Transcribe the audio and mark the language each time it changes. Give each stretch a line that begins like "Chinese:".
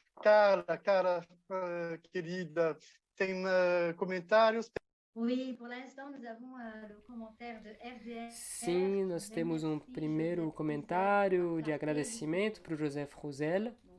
Portuguese: Carla, querida, tem comentários?
French: Oui, pour l'instant, nous avons le commentaire de FDR.
Portuguese: Sim, nós temos um primeiro comentário de agradecimento para o Joseph Roussel.